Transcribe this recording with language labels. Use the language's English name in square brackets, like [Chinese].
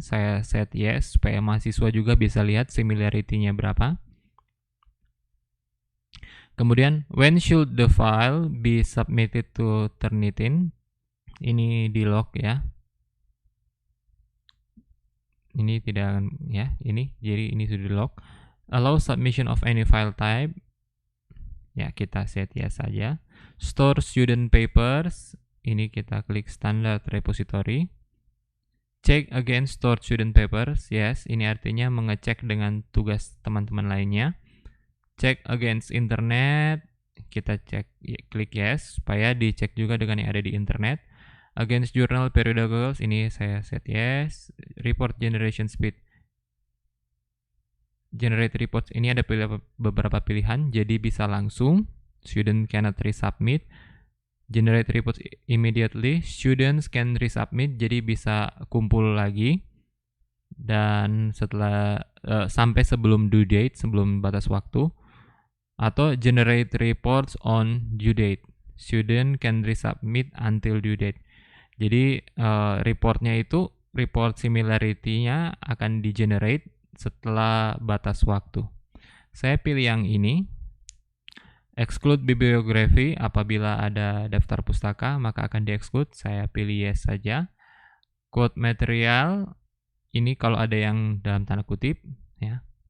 [Indonesian] Saya set yes supaya mahasiswa juga bisa lihat similarity-nya berapa. Kemudian [English] when should the file be submitted to Turnitin? [Indonesian] Ini di lock ya. Ini tidak ya, ini jadi ini sudah di lock. [English] Allow submission of any file type. [Indonesian] Ya, kita set yes saja. [English] Store student papers. [Indonesian] Ini kita klik [English] standard repository. Check against stored student papers. [Indonesian] Yes, ini artinya mengecek dengan tugas teman-teman lainnya. [English] Check against internet. [Indonesian] Kita cek, klik yes, supaya dicek juga dengan yang ada di internet. [English] Against journal periodicals, [Indonesian] ini saya [English] set yes. Report generation speed. Generate reports, [Indonesian] ini ada beberapa pilihan, jadi bisa langsung. [English] Student cannot resubmit. Generate reports immediately. Students can resubmit, [Indonesian] jadi bisa kumpul lagi. Dan setelah sampai sebelum due date, sebelum batas waktu. [English] Atau generate reports on due date. Student can resubmit until due date. [Indonesian] Jadi reportnya itu, report similarity-nya akan di-generate setelah batas waktu. Saya pilih yang ini. [English] Exclude bibliography, [Indonesian] apabila ada daftar pustaka maka akan di-exclude. Saya pilih yes saja. [English] Code material, [Indonesian] ini kalau ada yang dalam tanda kutip ya.